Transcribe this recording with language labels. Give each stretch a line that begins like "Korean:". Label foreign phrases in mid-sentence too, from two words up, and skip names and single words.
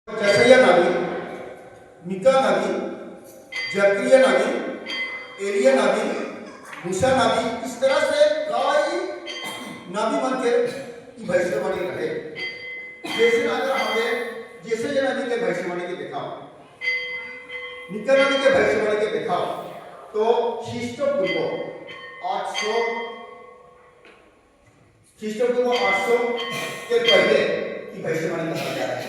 Sadri: जसया नावी, मिका नावी, जक्रिया नावी, एरिया नावी, मूसा नावी, इस तरह से कई नावी मन के भविष्यवाणी रहे। जैसे अगर हमें जैसे ये नबी के भविष्यवाणी के देखा, मिका नबी के भविष्यवाणी के देखा, तो ख्रीष्टपूर्व 800 के पहले की भविष्यवाणी कहा जा रहा है।